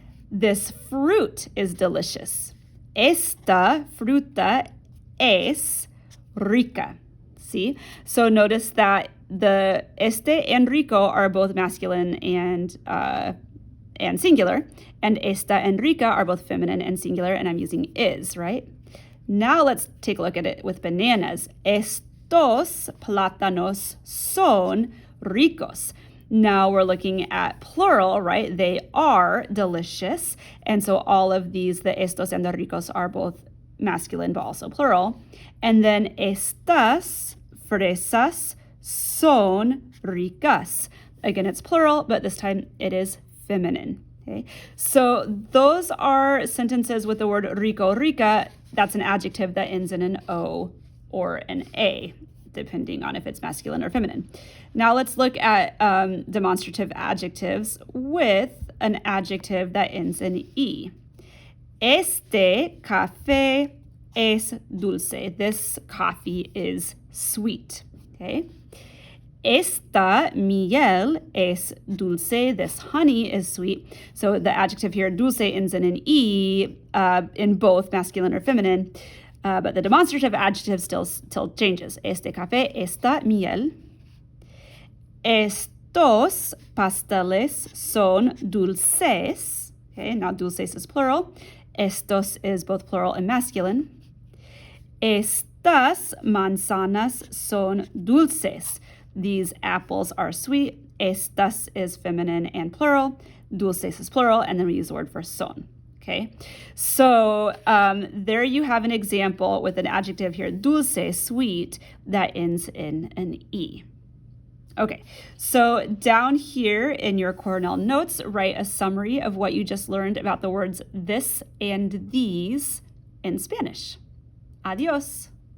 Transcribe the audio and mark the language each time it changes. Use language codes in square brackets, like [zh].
[en] This fruit is delicious. [es] Esta fruta es rica. [en] See? So notice that the este and rico are both masculine and singular, and esta and rica are both feminine and singular, and I'm using is, right? Now let's take a look at it with bananas. [es] Estos plátanos son ricos. [en] Now we're looking at plural, right? They are delicious, and so all of these, the estos and the ricos, are both masculine but also plural. [es] And then estas fresas son ricas. [en] Again, it's plural, but this time it is feminine. Okay, so those are sentences with the word rico, rica. That's an adjective that ends in an O or an A, depending on if it's masculine or feminine. Now let's look at demonstrative adjectives with an adjective that ends in E. [es] Este café es dulce. [en] This coffee is sweet. Okay. [es] Esta miel es dulce. [en] This honey is sweet. So the adjective here, dulce, ends in an E in both masculine or feminine. But the demonstrative adjective still changes. [es] Este café, esta miel. Estos pasteles son dulces. [en] Okay, now dulces is plural. Estos is both plural and masculine. [es] Estas manzanas son dulces. [en] These apples are sweet. Estas is feminine and plural. Dulces is plural, and then we use the word for son. Okay, so there you have an example with an adjective here, dulce, sweet, that ends in an E. Okay, so down here in your Cornell notes, write a summary of what you just learned about the words this and these in Spanish. Adios.